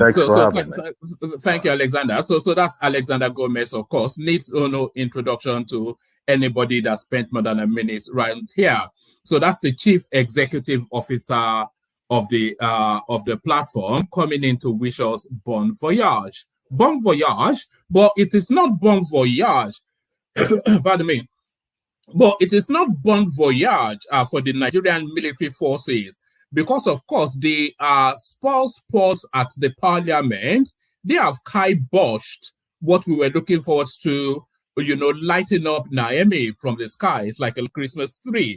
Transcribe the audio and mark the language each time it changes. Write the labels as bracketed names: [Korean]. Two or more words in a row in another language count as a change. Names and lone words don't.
[English] Thanks for having me. Thank you, Alexander. So that's Alexander Gomez, of course. Needs no introduction to anybody that spent more than a minute right here. So that's the Chief Executive Officer of the platform, coming in to wish us [French] bon voyage. Bon voyage, [English] but it is not [French] bon voyage. [English] Pardon me. But it is not [French] bon voyage [English] for the Nigerian military forces because, of course, the spoil sports at the parliament, they have kiboshed what we were looking forward to, lighting up Naomi from the skies like a Christmas tree.